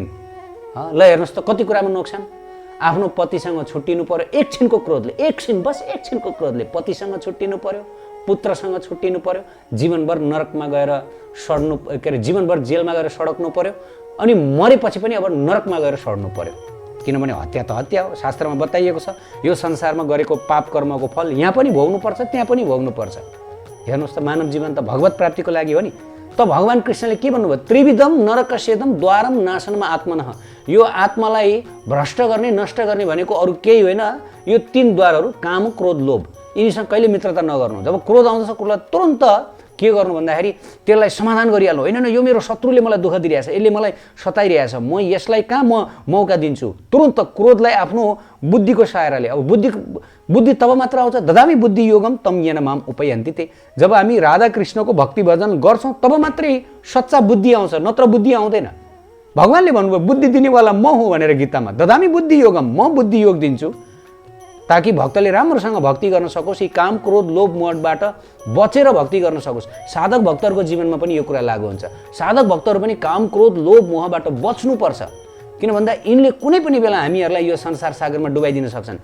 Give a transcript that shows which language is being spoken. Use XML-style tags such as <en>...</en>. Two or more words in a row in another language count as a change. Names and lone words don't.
<ne>ल हेर्नुहोस् त कति कुरामा नोक्सान। आफ्नो पतिसँग छुट्टिनु पर्यो एकछिनको क्रोधले, एकछिनको क्रोधले पतिसँग छुट्टिनु पर्यो, पुत्रसँग छुट्टिनु पर्यो, जीवनभर नरकमा गएर सड्नु, के अरे जीवनभर जेलमा गएर सडक्नु पर्यो, अनि मरेपछि पनि अब नरकमा गएर सड्नु पर्यो। किनभने हत्या त हत्या हो, शास्त्रमा बताइएको छ। यो संसारमा गरेको पाप कर्मको फल यहाँ पनि भोग्नुपर्छ, त्यहाँ पनि भोग्नुपर्छ। हेर्नुहोस् त, मानव जीवन त भगवत प्राप्तिको लागि हो नि। त भगवान कृष्णले के भन्नुभयो,</ne> <sa>त्रिविधम नरकस्येदम द्वारम नाशनमा आत्मनः।</sa> <ne>यो आत्मालाई भ्रष्ट गर्ने, नष्ट गर्ने भनेको अरू केही होइन, यो 3 द्वारहरू काम, क्रोध, लोभ। यिनीसँग कहिले मित्रता नगर्नु। जब क्रोध आउँछ क्रोधलाई तुरन्त के गर्नु भन्दाखेरि त्यसलाई समाधान गरिहाल्नु। होइन यो मेरो शत्रुले मलाई दुःख दिइरहेछ, यसले मलाई सताइरहेछ, म यसलाई कहाँ म मौका दिन्छु। तुरन्त क्रोधलाई आफ्नो बुद्धिको सहायताले, अब बुद्धि तब मात्र आउँछ,</ne> <sa>ददामि बुद्धि योगम तम येन माम उपयन्ति ते।</sa> <ne>जब हामी राधा कृष्णको भक्ति भजन गर्छौँ तब मात्रै सच्चा बुद्धि आउँछ, नत्र बुद्धि आउँदैन। भगवानले भन्नुभयो बुद्धि दिनेवाला म हुँ भनेर गीतामा,</ne> <sa>ददामि बुद्धि योगम,</sa> <ne>म बुद्धि योग दिन्छु, ताकि भक्तले राम्रोसँग भक्ति गर्न सकोस्, यी काम, क्रोध, लोभ, मोहबाट बचेर भक्ति गर्न सकोस्। साधक भक्तहरूको जीवनमा पनि यो कुरा लागू हुन्छ। साधक भक्तहरू पनि काम, क्रोध, लोभ, मोहबाट बच्नुपर्छ। किन भन्दा यिनले कुनै पनि बेला हामीहरूलाई यो संसार सागरमा डुबाइदिन सक्छन्।</ne>